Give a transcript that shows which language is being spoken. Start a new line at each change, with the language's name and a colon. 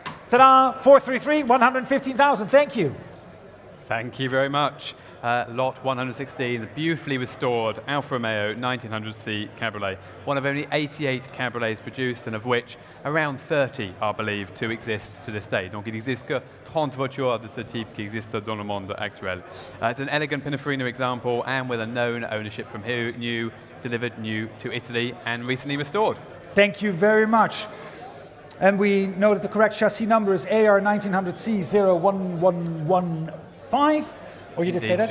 English: Ta-da, 433, 115,000, thank you. Thank you very much. Lot 116, the beautifully restored Alfa Romeo 1900C Cabriolet. One of only 88 Cabriolets produced, and of which around 30 are believed to exist to this day.
French: Donc il n'existe que 30 voitures de ce type qui existent dans le monde actuel.
English: It's an elegant Pininfarina example, and with a known ownership from new, delivered new to Italy, and recently restored. Thank you very much. And we know that the correct chassis number is AR 1900C 01115. Or you did say that?